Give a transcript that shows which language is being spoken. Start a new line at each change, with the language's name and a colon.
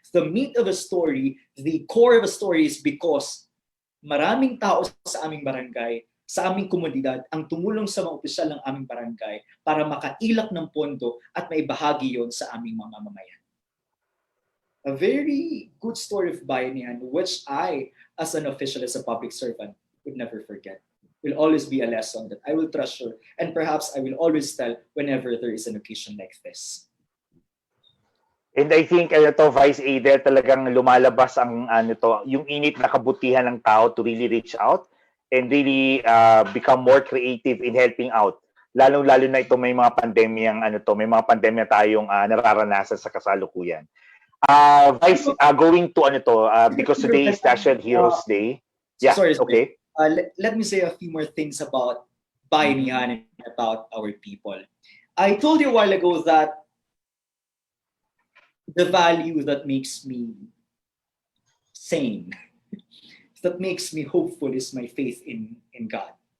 English: The meat of a story, the core of a story is because
Filipino: maraming tao sa aming barangay, sa aming komunidad, ang tumulong sa mga opisyal ng aming barangay para makailak ng pondo at maibahagi yon sa aming mga mamamayan.
English: A very good story of bayanihan, which I, as an official, as a public servant, would never forget. Will always be a lesson that I will treasure, and perhaps I will always tell whenever there is an occasion like this. And I think Vice Aidel,
Filipino: talagang lumalabas yung init na kabutihan ng tao
English: to really reach out and really become more creative in helping out.
Filipino: Lalo na ito may mga pandemyang may mga pandemya tayong nararanasan sa kasalukuyan.
English: Vice, going to because today is National Heroes Day. Yeah, sorry. Okay. Let me say a few more things about bayanihan and about our people. I told you a while ago that the value that makes me sane, that makes me hopeful, is my faith in God.